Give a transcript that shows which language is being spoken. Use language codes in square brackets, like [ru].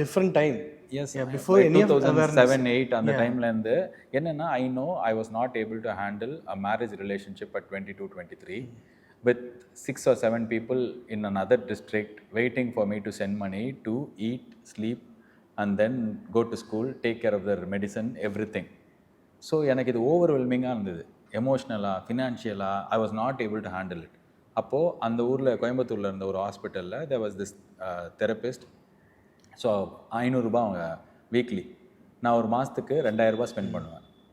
[en] Different time. Yes, before 2007-8 [ta] அந்த டைம்லேருந்து என்னென்னா, [en] I know I was not able to handle a marriage relationship at 22-23 with 6 or 7 people in another district waiting for me to send money to eat, sleep and then go to school, take care of their medicine, everything. [ta] So எனக்கு இது ஓவர்வெல்மிங்காக இருந்தது, எமோஷ்னலாக, ஃபினான்ஷியலாக. [en] I was not able to handle it. [ta] அப்போது அந்த ஊரில், கோயம்புத்தூரில் இருந்த ஒரு ஹாஸ்பிட்டலில் [en] There was this therapist. [ta] So 500 ரூபாய் அவங்க வீக்லி. நான் ஒரு மாதத்துக்கு 2000 ரூபாய் ஸ்பெண்ட் பண்ணுவேன்.